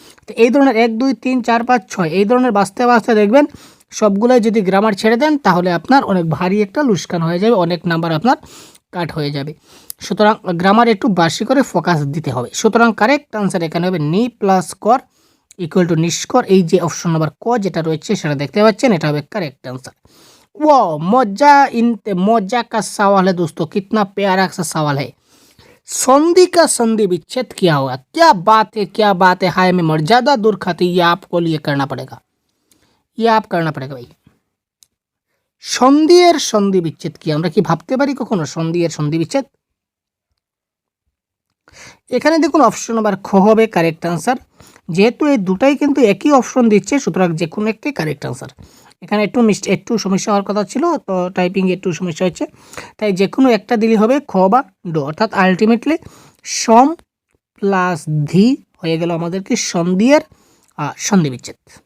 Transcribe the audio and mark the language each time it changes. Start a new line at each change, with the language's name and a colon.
Bangla: তো এই ধরনের 1 2 3 4 5 6 এই ধরনের বাঁচতে বাঁচতে দেখবেন সবগুলোই যদি গ্রামার ছেড়ে দেন তাহলে আপনার অনেক ভারী একটা লুস্কান হয়ে যাবে, অনেক নাম্বার আপনার কাট হয়ে যাবে। সুতরাং গ্রামার একটু বাসি করে ফোকাস দিতে হবে। সুতরাং কারেক্ট আনসার এখানে হবে নি প্লাস কর ইকুয়াল টু নিষ্কর। এই যে অপশন নাম্বার ক যেটা রয়েছে সেটা দেখতে পাচ্ছেন, এটা হবে কারেক্ট आंसर।
Hindi: वो मजा का सवाल है दोस्तों, कितना प्यारा सा सवाल है। संधि का संधि विच्छेद क्या होगा? क्या बात है, क्या बात है। हाय मैं मर्यादा दूर खाती, ये आपको लिए करना पड़ेगा, ये आप करना पड़ेगा भाई।
Bangla: সন্ধি এর সন্ধি বিচ্ছেদ কি? আমরা কি ভাবতে পারি কখনো সন্ধি এর সন্ধি বিচ্ছেদ? এখানে দেখুন অপশন নাম্বার খ হবে কারেক্ট আনসার। যেহেতু এই দুটাই কিন্তু একই অপশন দিচ্ছে সুতরাং যে কোনো একটি কারেক্ট আনসার। এখানে একটু সমস্যা হওয়ার কথা ছিল, তো টাইপিং একটু সমস্যা হচ্ছে, তাই যে কোনো একটা দিলে হবে খ বা ড, অর্থাৎ আলটিমেটলি সম প্লাস ধি হয়ে গেল আমাদের কি সন্ধি এর সন্ধি বিচ্ছেদ।